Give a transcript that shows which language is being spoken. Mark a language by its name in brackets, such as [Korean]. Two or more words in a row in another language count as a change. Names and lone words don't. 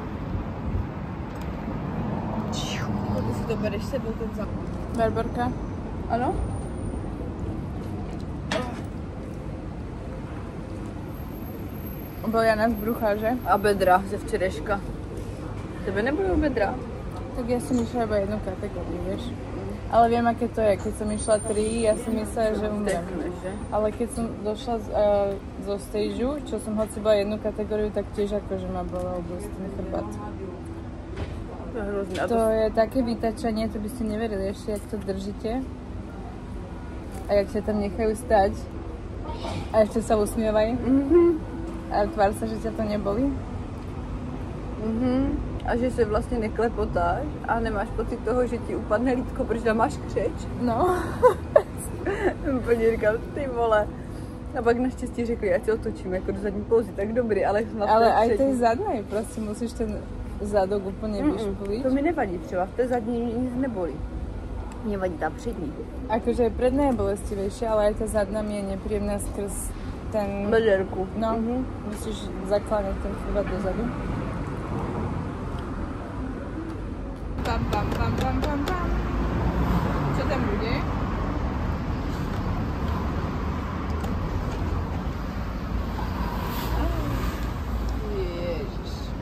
[Czech] Ty si to bereš sebou ten základ. Barborka? Ano? [Slovak] Bolia nás brucha, že? [Czech] A bedra ze včerejška. Tebe nebudou bedra? [Slovak] Tak ja som išla iba jednu kategóriu, vieš. Ale viem, aké to je. Keď som išla 3, ja som myslela, že umrem. Ale keď som došla zo stageu, čo som hoci bola jednu kategóriu, tak tiež akože ma bolel dosť ten chrbát. To je také vytačanie, to by ste neverili ešte, jak to držíte. A jak sa tam nechajú stať. A ešte sa usmievajú. A tvár sa, že ťa to nebolí. [Czech] A že se vlastně neklepotáš a nemáš pocit toho, že ti upadne lítko, protože tam máš křeč. No. Úplně říkám, ty vole. A pak naštěstí řekli, ať se otočím jako do zadní pózy, tak dobrý, ale snad [Slovak] Ale aj tej zadnej, prostě musíš ten zadok úplně vyšpuliť. [Czech] To mi nevadí třeba, v té zadní mě nic nebolí. Mně vadí ta přední. [Slovak] Akože aj predná je bolestivejšia, ale aj tá zadná mi je nepríjemná skrz ten... Bederku. No, musíš zakláňať ten chrbát dozadu. Pam, pam, pam, pam, pam, pam. Čo tam bude? Ježiš.